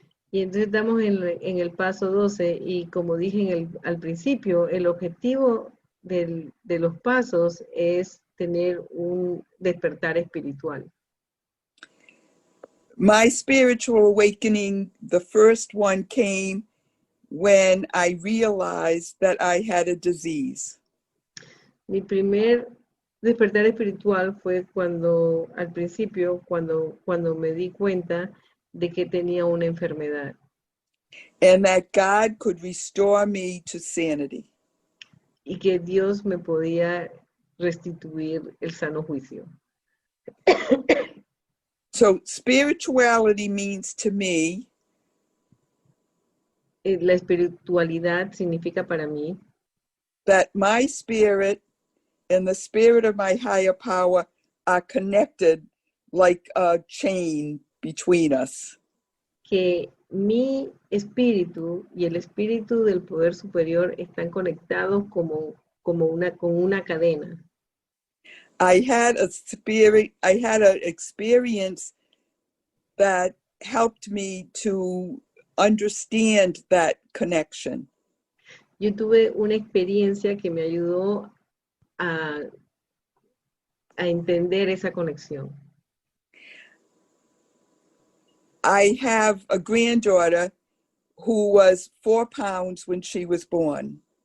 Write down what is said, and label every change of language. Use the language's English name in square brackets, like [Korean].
[Spanish] Y entonces estamos en el paso 12 y como dije al principio, el objetivo de los pasos es tener un despertar espiritual. [English] My spiritual awakening, the first one came when I realized that I had a disease. [Spanish] Mi primer despertar espiritual fue al principio, cuando me di cuenta de que tenía una enfermedad. [English] And that God could restore me to sanity. [Spanish] Y que Dios me podía restituir el sano juicio. [English] So spirituality means to me [Spanish] La espiritualidad significa para mí [English] that my spirit and the spirit of my higher power are connected like a chain between us. [Spanish] que mi espíritu y el espíritu del poder superior están conectados con una cadena. [English] I had an experience that helped me to understand that connection. [Spanish] Yo tuve una experiencia que me ayudó a entender esa conexión. [English] I have a granddaughter who was 4 pounds when she was born.